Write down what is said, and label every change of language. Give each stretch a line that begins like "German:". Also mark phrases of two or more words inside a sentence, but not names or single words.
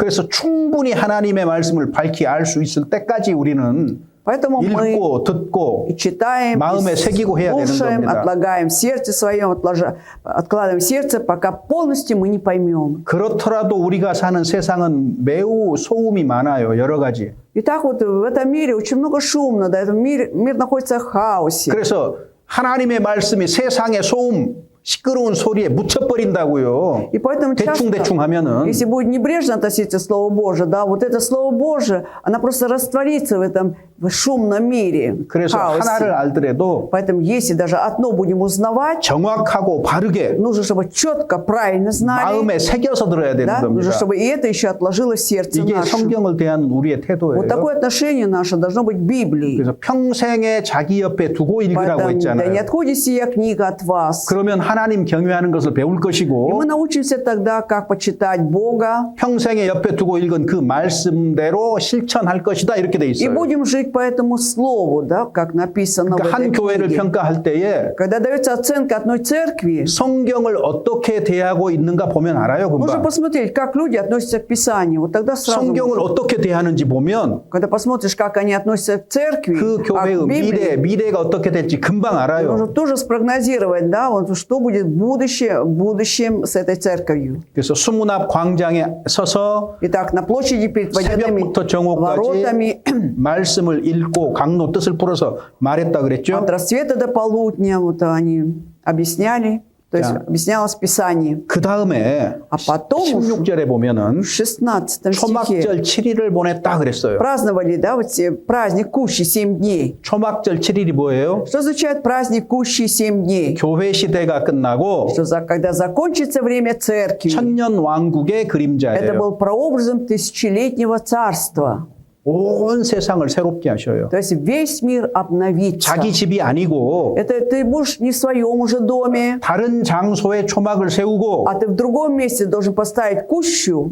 Korean: 그래서 충분히 하나님의 말씀을 밝히 알 수 있을 때까지 우리는
Russian: Поэтому мы
Korean: 읽고 듣고
Russian: и читаем,
Korean: 마음에
Russian: и
Korean: 새기고 해야 되는
Russian: слушаем,
Korean: 겁니다.
Russian: отлагаем в сердце своем, откладываем в сердце, пока полностью мы не поймем.
Korean: 그렇더라도 우리가 사는 세상은 매우 소음이 많아요. 여러 가지.
Russian: И так вот в этом мире очень много шумно, да, этот мир находится в хаосе.
Korean: 그래서 하나님의 말씀이 세상의 소음, 시끄러운 소리에 묻혀버린다고요.
Russian: И поэтому часто,
Korean: 대충 하면은
Russian: если будет небрежно относиться к Слову Божие, да, вот это Слово Божие, она просто растворится в этом шумном мире,
Korean: 그래서 하나를
Russian: хаосе.
Korean: 알더라도
Russian: Поэтому если даже одно будем узнавать,
Korean: 정확하고 바르게
Russian: нужно, чтобы четко, правильно знали,
Korean: 마음에 새겨서 들어야 되는
Russian: да, нужно,
Korean: 겁니다.
Russian: чтобы и это еще отложилось в сердце
Korean: 이게
Russian: нашем.
Korean: 성경을 대하는 우리의 태도예요.
Russian: Вот такое отношение наше должно быть к Библии.
Korean: 그래서 평생에 자기 옆에 두고 읽으라고
Russian: Поэтому, да не
Korean: 했잖아요.
Russian: отходит сия книга от вас.
Korean: 그러면 하나님 경외하는 것을 배울
Russian: И
Korean: 것이고
Russian: мы научимся тогда, как почитать Бога,
Korean: 평생에 옆에 두고 읽은 그 말씀대로 실천할 것이다 이렇게 돼
Russian: и
Korean: 있어요.
Russian: будем жить по этому слову, да, как написано в
Korean: 그러니까 한
Russian: этой
Korean: 교회를
Russian: книге.
Korean: 평가할 때에
Russian: Когда дается оценка одной церкви,
Korean: 성경을 어떻게 대하고 있는가 보면 알아요,
Russian: нужно
Korean: 금방.
Russian: посмотреть, как люди относятся к Писанию. Вот тогда сразу,
Korean: 성경을 어떻게 대하는지 보면
Russian: когда посмотришь, как они относятся к церкви,
Korean: 그
Russian: а
Korean: 교회의
Russian: к Библии,
Korean: 미래가 어떻게 될지 금방 알아요.
Russian: нужно тоже спрогнозировать, да, вот что будет в будущем с этой церковью.
Korean: 그래서 수문 앞 광장에 서서
Russian: Итак, на площади перед водяными
Korean: 새벽부터 정오까지
Russian: воротами
Korean: 말씀을 읽고 강로 뜻을 풀어서 말했다 그랬죠.
Russian: от рассвета до полудня вот они объясняли, то есть Да. объяснялось Писание.
Korean: 그 다음에
Russian: А потом
Korean: 16절에 보면은
Russian: в 16 стихе
Korean: 초막절 7일을 보냈다 그랬어요.
Russian: праздновали, да, вот праздник Кущи 7 дней.
Korean: 초막절 7일이 뭐예요?
Russian: Что означает праздник Кущи 7 дней?
Korean: 교회 시대가 끝나고
Russian: Когда закончится время церкви,
Korean: 천년 왕국의
Russian: это
Korean: 그림자예요.
Russian: был прообразом тысячелетнего царства.
Korean: 온 세상을 새롭게 하셔요.
Russian: То есть весь мир обновится.
Korean: 자기 집이 아니고
Russian: Это ты будешь не в своем уже доме,
Korean: 다른 장소에 초막을 세우고
Russian: а ты в другом месте должен поставить кущу.